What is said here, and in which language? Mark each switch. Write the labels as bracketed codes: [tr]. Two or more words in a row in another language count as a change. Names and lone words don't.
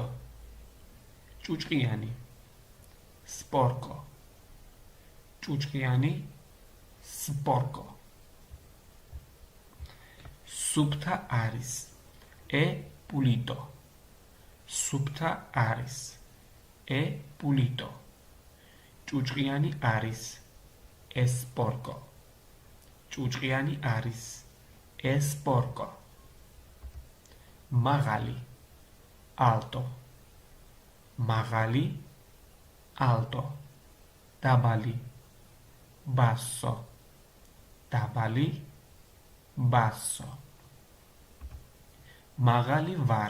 [ka] ჭუჭყიანი. Sporco. ჭუჭყიანი. Sporco. Supta არის. [it] E pulito. [ka] Supta არის. [it] E pulito. [ka] ჭუჭყიანი არის. [it] E sporco. [ka] ჭუჭყიანი არის. [it] E sporco. Magali. [ka] Alto. Magali. Alto. Dabali. Basso. Dabali. Basso. მაღალი ვარ.